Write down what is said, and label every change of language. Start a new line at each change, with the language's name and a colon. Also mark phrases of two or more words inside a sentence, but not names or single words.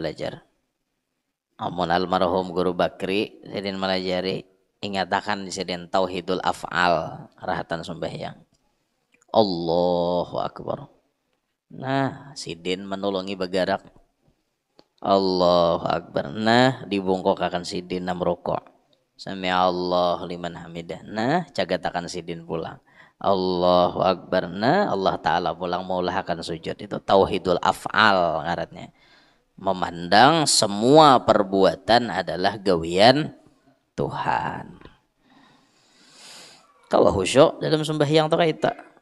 Banjar: Amun almarhum Guru Bakri sedin melajari ingatakan sedin
Arabic: توحيد الأفعال
Banjar: rahatan sembahyang.
Arabic: الله أكبر.
Banjar: Nah, sidin menolongi begarak.
Arabic: الله أكبر.
Banjar: Nah, dibungkuk akan sidin nam rokok.
Arabic: سمع الله لمن حمده.
Banjar: Nah, cagatakan sidin pulang.
Arabic: الله أكبر.
Banjar: Nah, Allah Ta'ala pulang maulah akan sujud. Itu
Arabic: توحيد الأفعال
Banjar: ngaratnya. Memandang semua perbuatan adalah gawian Tuhan. Kau khusyuk dalam sembahyang tu kaita.